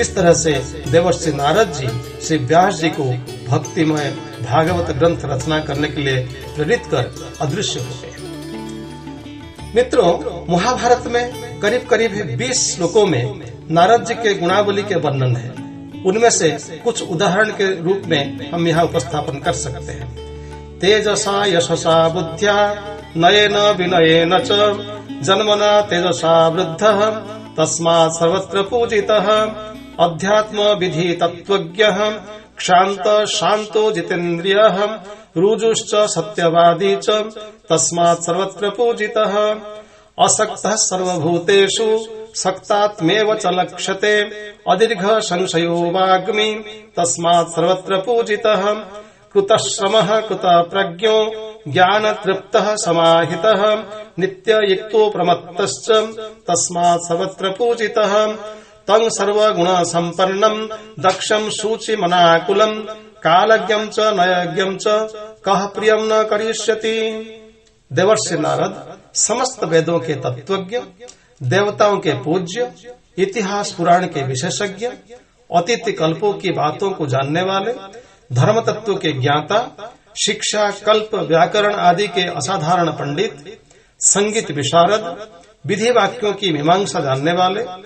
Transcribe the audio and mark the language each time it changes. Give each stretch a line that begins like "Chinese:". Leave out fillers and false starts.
Hindi: इस तरह से देवर्षि नारद जी श्री व्यास जी को भक्तिमय भागवत ग्रंथ रचना करने के लिए प्रेरित कर अदृश्य हो गए। मित्रों, महाभारत में करीब करीब 20 श्लोकों में नारद जी के गुणावली के वर्णन है। उनमें से कुछ उदाहरण के रूप में हम यहाँ उपस्थापन कर सकते हैं।
Sanskrit: तेजसा यशसा बुद्ध्या नयेन विनयेन च जन्मना तेजसा वृद्धः तस्मात् सर्वत्र पूजितः अध्यात्म विधि तत्त्वज्ञः क्षान्त शान्तो जितेन्द्रियः रुजुश्च सत्यवादी च तस्मात् सर्वत्र पूजितः असक्तः सर्वभूतेषु सक्तात्मेव च लक्ष्यते अदीर्घ संशयो वाग्मी तस्मात् सर्वत्र पूजितः कृतश्रमः कृतप्रज्ञो ज्ञान तृप्तः समाहितः नित्ययुक्तो प्रमत्तश्च तस्मात् सर्वत्र पूजितः तं सर्वगुण संपन्नं दक्षं शुचिमनाकुलं कालज्ञं च नयज्ञं च कः प्रियं न करिष्यति।
Hindi: देवर्षि नारद समस्त वेदों के तत्वज्ञ, देवताओं के पूज्य, इतिहास पुराण के विशेषज्ञ, अतीत कल्पों की बातों को जानने वाले, धर्म तत्व के ज्ञाता, शिक्षा, कल्प, व्याकरण आदि के असाधारण पंडित, संगीत विशारद, विधि वाक्यों की मीमांसा जानने वाले,